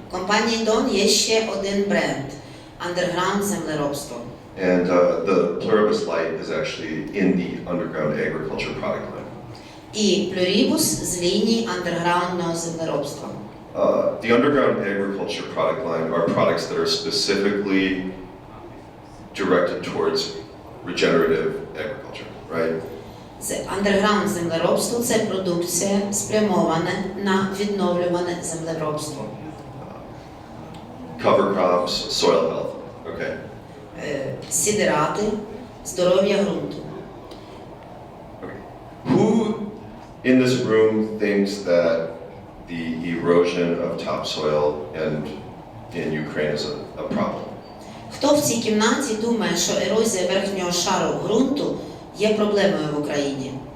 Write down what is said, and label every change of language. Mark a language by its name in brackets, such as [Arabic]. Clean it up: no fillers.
[Ukrainian] Компанії Дон є ще один бренд – Underground землеробство. [English] And the Pluribus light is actually in the Underground Agriculture product line. [Ukrainian] І Pluribus з лінії андерграундного землеробства. [English] The Underground Agriculture product line are products that are specifically directed towards regenerative agriculture, right? [Ukrainian] Андерграунд землеробство – це продукція, спрямована на відновлюване землеробство. [English] Cover crops, soil health, okay? [Ukrainian] Сідирати, здоров'я ґрунту. [English] Who in this room thinks that the erosion of topsoil and in Ukraine is a problem? [Ukrainian] Хто в цій кімнаті думає, що ерозія верхнього шару ґрунту є проблемою в Україні?